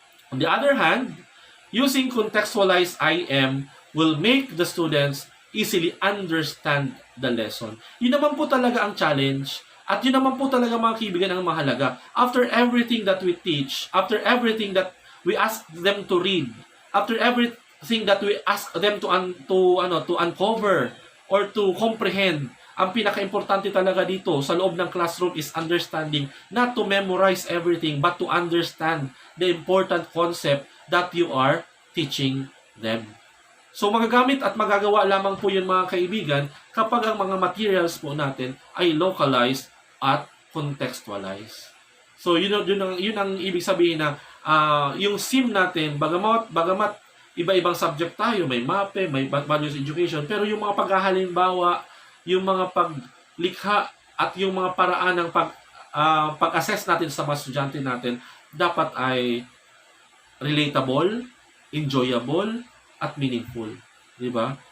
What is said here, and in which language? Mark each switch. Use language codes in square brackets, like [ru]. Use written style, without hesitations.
[en] On the other hand, using contextualized IM will make the students easily understand the lesson. [tl] Yun naman po talaga ang challenge at yun naman po talaga, mga kaibigan, ang mahalaga. [en] After everything that we teach, after everything that we ask them to read, after everything that we ask them to uncover or to comprehend, [tl] ang pinaka-importante talaga dito sa loob ng [en] classroom is understanding, not to memorize everything, but to understand the important concept that you are teaching them. [tl] So magagamit at magagawa lamang po yun, mga kaibigan, kapag ang mga materials po natin ay localized at contextualized. So yun ang ibig sabihin na yung SIM natin, bagamat iba-ibang subject tayo, may MAPE, may values education, pero yung mga paghahalimbawa, yung mga paglikha at yung mga paraan ng pag-assess natin sa mga estudyante natin dapat ay relatable, enjoyable, at meaningful. Di ba?